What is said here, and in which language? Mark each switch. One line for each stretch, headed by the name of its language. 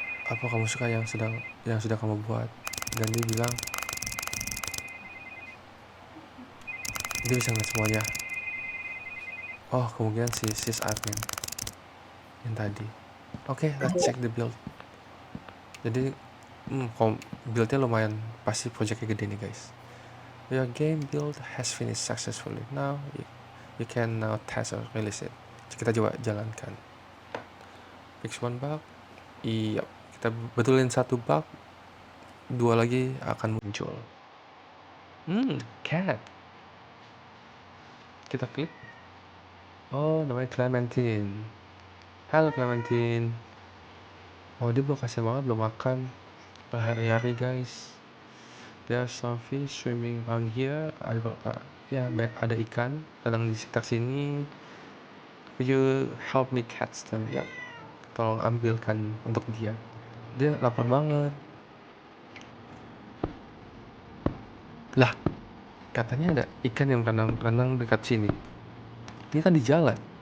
Indonesian: Apa kamu suka yang sudah kamu buat? Dan dia bilang dia bisa ngeliat semuanya. Oh, kemungkinan si admin yang tadi. Oke,
English: let's check the build.
Indonesian: Jadi buildnya lumayan, pasti projectnya gede nih guys.
English: Your game build has finished successfully. Now you can now test or release it.
Indonesian: Kita coba jalankan.
English: Fix one bug.
Indonesian: Iya, kita betulin satu bug, 2 lagi akan muncul. Cat. Kita klik. Oh, namanya Clementine. Halo Clementine. Oh, dia belum kasihan banget, belum makan berhari-hari guys.
English: There's some fish swimming around here.
Indonesian: Ada ikan sedang di sekitar sini.
English: Could you help me catch them?
Indonesian: Ya, tolong ambilkan untuk dia. Dia lapar banget. Lah, katanya ada ikan yang renang dekat sini. Ini kan di jalan.